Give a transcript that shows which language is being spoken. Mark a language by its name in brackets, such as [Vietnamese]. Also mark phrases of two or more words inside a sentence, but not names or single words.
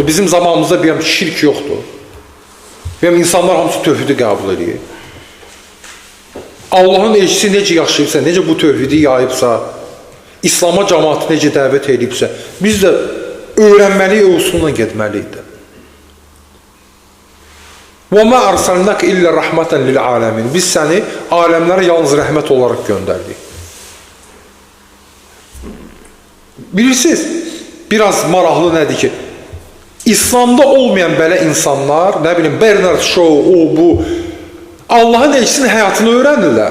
[Azerbaijani] Bizim zamanımızda bir şirk yoxdur. İnsanlar hamısı tövhidi qəbul edir. Allahın elçisi necə yaşayıbsa, necə bu tövhidi yayıbsa, İslam'a cəmaatı necə dəvət edibsə, biz də öyrənməliyik, usulla getməliyik. [Arabic] وَمَا أَرْسَلْنَكَ إِلَّا رَحْمَةً لِلْعَالَمِينَ. [Azerbaijani] Biz səni aləmlərə yalnız rəhmət olaraq göndərdik. Bilirsiniz, biraz maraqlı nədir ki, İslamda olmayan belə insanlar, nə bilim, Bernard Shaw, o, bu, Allahın elçisinin həyatını öyrənirlər.